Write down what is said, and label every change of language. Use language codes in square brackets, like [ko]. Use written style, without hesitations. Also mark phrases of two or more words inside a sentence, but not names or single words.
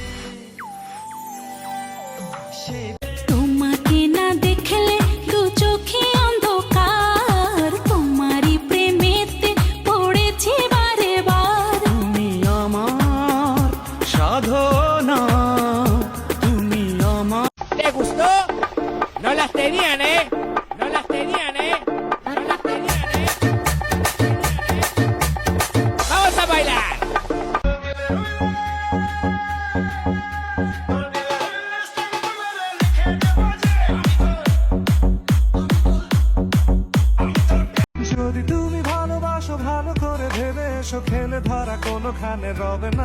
[bn] সে তোমাকে না দেখলে দু চোখে অন্ধকার, তোমারই প্রেমেতে পড়েছি বারে বার। তুমি আমার সাধনা, তুমি আমার। [es] ¿Te gustó? No las tenían, ¿eh? No las tenían, ¿eh? No las tenían, ¿eh? ¡Vamos a bailar! [bn] যদি তুমি ভালোবাসো ভালো করে ভেবে এসো, খেলে ধরা কোনোখানে রবে না।